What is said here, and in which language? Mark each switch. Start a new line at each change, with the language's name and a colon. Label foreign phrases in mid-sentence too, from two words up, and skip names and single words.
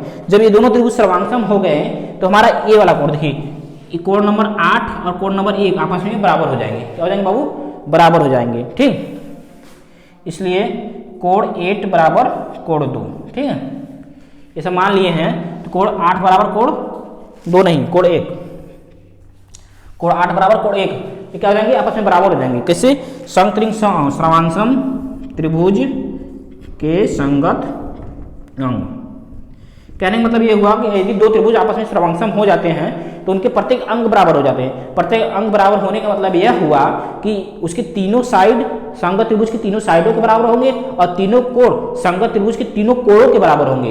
Hindi: जब ये दोनों त्रिभुज सर्वांगसम हो गए तो हमारा ए वाला कोण, देखिए कोण नंबर 8 और कोण नंबर 1 आपस में बराबर हो जाएंगे। क्या हो जाएंगे बाबू, बराबर हो जाएंगे। ठीक, इसलिए कोण 8 बराबर कोण 2। ठीक है, ये सब मान लिए हैं। तो कोण 8 बराबर कोण 2 नहीं, कोण 1, कोण 8 बराबर कोण 1, ये क्या हो जाएंगे, आपस में बराबर हो जाएंगे। कैसे, समत्रिंग सर्वांगसम त्रिभुज के संगत अंग। कहने का मतलब ये हुआ कि यदि दो त्रिभुज आपस में सर्वांगसम हो जाते हैं तो उनके प्रत्येक अंग बराबर हो जाते हैं। प्रत्येक अंग बराबर होने का मतलब यह हुआ कि उसके तीनों साइड संगत त्रिभुज की तीनों साइडों के बराबर होंगे और तीनों कोण संगत त्रिभुज के तीनों कोणों के बराबर होंगे।